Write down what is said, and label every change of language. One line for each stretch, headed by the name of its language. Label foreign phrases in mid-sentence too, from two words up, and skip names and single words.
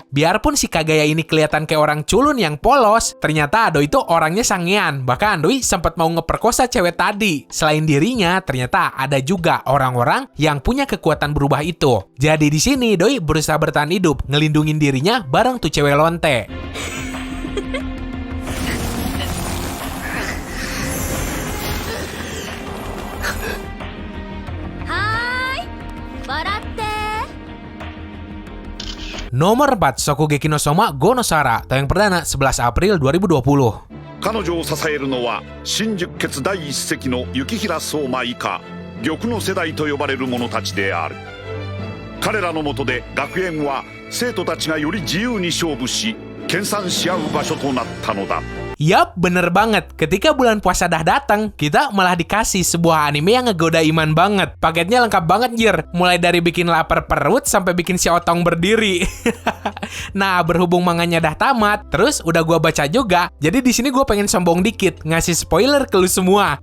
Indonesian: Biarpun si Kagaya ini kelihatan kayak orang culun yang polos, ternyata Doi itu orangnya sangean. Bahkan Doi sempat mau ngeperkosa cewek tadi. Selain dirinya, ternyata ada juga orang-orang yang punya kekuatan berubah itu. Jadi di sini Doi berusaha bertahan hidup, ngelindungin dirinya bareng tuh cewek lonte.
Japanese: はい、ばらって.
Indonesian: Nomor 4, Shokugeki no Soma Go no Sara, tayang perdana 11 April 2020.
Japanese: 彼女を支えるのは新宿決第一隻の雪平相馬以下玉の世代と呼ばれる者たちである。彼らの下で学園は生徒たちがより自由に勝負し研鑽し合う場所となったのだ。
Indonesian: Yap, bener banget. Ketika bulan puasa dah datang, kita malah dikasih sebuah anime yang ngegoda iman banget. Paketnya lengkap banget, Jir. Mulai dari bikin lapar perut sampai bikin si otong berdiri. Nah, berhubung manganya dah tamat, terus udah gua baca juga. Jadi di sini gua pengen sombong dikit, ngasih spoiler ke lu semua.